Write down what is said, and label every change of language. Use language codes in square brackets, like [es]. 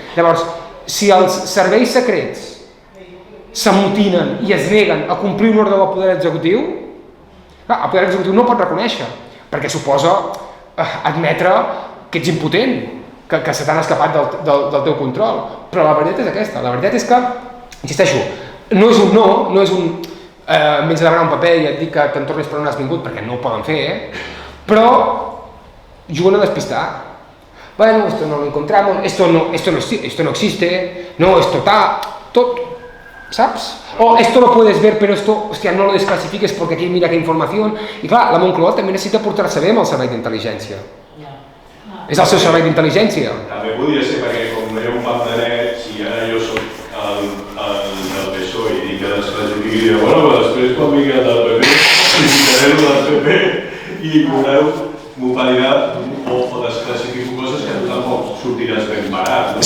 [ca] Llavors, si els serveis secrets s'amotinen i es neguen a complir un ordre del poder executiu, clar, el poder executiu no pot reconèixer, perquè suposa admetre que ets impotent, que se t'han escapat del teu control. Però la veritat és aquesta, la veritat és que, insisteixo, no és un no, no és un m'haig de demanar un paper i et dic que te'n tornis per on has vingut, perquè no ho poden fer, però juguen a despistar. [es] Bueno, esto no lo encontramos, esto no existe, no, esto está, tot, ¿sabes? O esto lo puedes ver, pero esto, hostia, no lo desclasifiques porque aquí mira qué información. [ca] I clar, la Moncloa també necessita portar-se bé amb el servei d'intel·ligència. És el seu servei d'intel·ligència. També podria ser perquè, com era un pam de net, si ara jo soc el PSOE i dic que desclassifiqui, i dic, bueno, però després quan vingui el del PP, visitaré el del PP i m'ho validar o desclassifico coses que tu tampoc sortiràs ben parat.